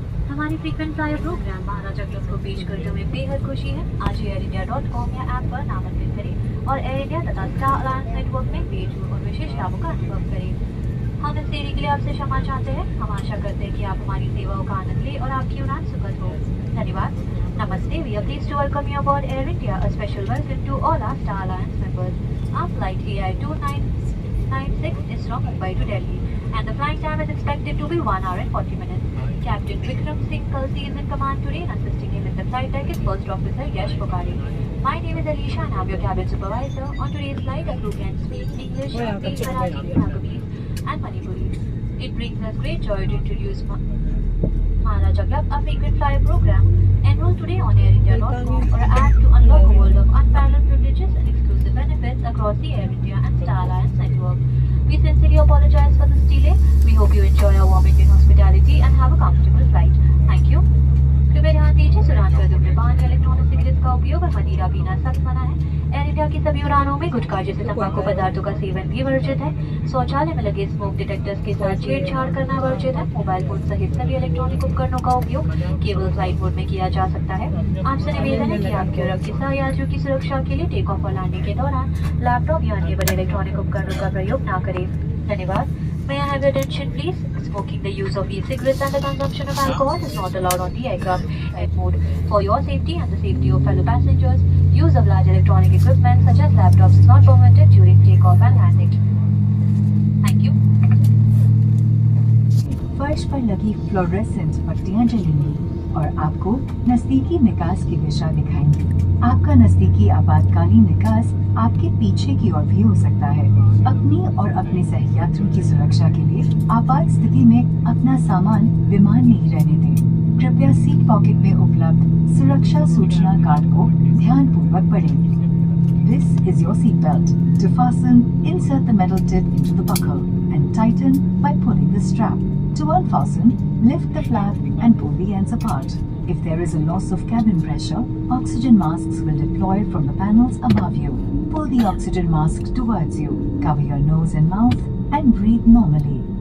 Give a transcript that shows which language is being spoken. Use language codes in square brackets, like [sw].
[hi] हमारी frequent flyer programme महाराजा club को पेश करते हुए बेहद खुशी है। आज airindia.com या ऐप पर नामांकन करें और एयर इंडिया तथा स्टार अलायंस नेटवर्क में पेज और विशेष लाभों का अनुभव करें। हम इस देरी के लिए आपसे क्षमा चाहते हैं। हम आशा करते हैं कि आप हमारी सेवाओं का आनंद लें और आपकी उड़ान सुखद हो। धन्यवाद। Namaste. [en] We are pleased to welcome you aboard Air India. A special welcome to all our Star Alliance members. Our flight AI 2996 is from Mumbai to Delhi, and the flight time is expected to be 1 hour and 40 minutes. Captain Vikram Singh Kalsi is in command today, and assisting him in the flight deck is First Officer Yash Pokari. My name is Alisha, and I'm your cabin supervisor. On today's flight, our crew can speak English, Hindi, Marathi, Nagamis, and Manipuri. It brings us great joy to introduce Maharaj Club, a frequent flyer program. Enroll today on AirIndia.com or app to unlock a world of unparalleled privileges and exclusive benefits across the Air India and Star Alliance network. We sincerely apologize for this delay. We hope you enjoy our warm Indian hospitality and have a comfortable flight. Thank you. [hi] कृपया ध्यान दीजिए, उड़ान पर धूम्रपान या electronic cigarette का उपयोग और मदिरा पीना सख्त मना है। एयर इंडिया की सभी उड़ानों में गुटखा जैसे तंबाकू पदार्थों का सेवन भी वर्जित है। शौचालय में लगे स्मोक डिटेक्टर्स के साथ छेड़छाड़ करना वर्जित है। मोबाइल फोन सहित सभी इलेक्ट्रॉनिक उपकरणों का उपयोग केवल फ्लाइट मोड में किया जा सकता है। आपसे निवेदन है कि आपके और आपके सहयात्रियों की सुरक्षा के लिए टेक ऑफ और लैंडिंग के दौरान लैपटॉप या अन्य बड़े इलेक्ट्रॉनिक उपकरणों का प्रयोग न करें। धन्यवाद। [en] May I have your attention, please? Smoking, the use of e-cigarettes and the consumption of alcohol is not allowed on the aircraft at mode. For your safety and the safety of fellow passengers, use of large electronic equipment such as laptops is not permitted during takeoff and landing. Thank you. [hi] फर्श पर लगी fluorescent पट्टियां जलेंगी और आपको नजदीकी निकास की दिशा दिखाएंगी। आपका नजदीकी आपातकालीन निकास आपके पीछे की ओर भी हो सकता है। अपनी और अपने सहयात्रियों की सुरक्षा के लिए आपात स्थिति में अपना सामान विमान में ही रहने दें। कृपया सीट पॉकेट में उपलब्ध सुरक्षा सूचना कार्ड को ध्यानपूर्वक पढ़ें। [en] This is your seat belt. To fasten, insert the metal tip into the buckle and tighten by pulling the strap. To unfasten, lift the flap and pull the ends apart. If there is a loss of cabin pressure, oxygen masks will deploy from the panels above you. Pull the oxygen mask towards you. Cover your nose and mouth and breathe normally.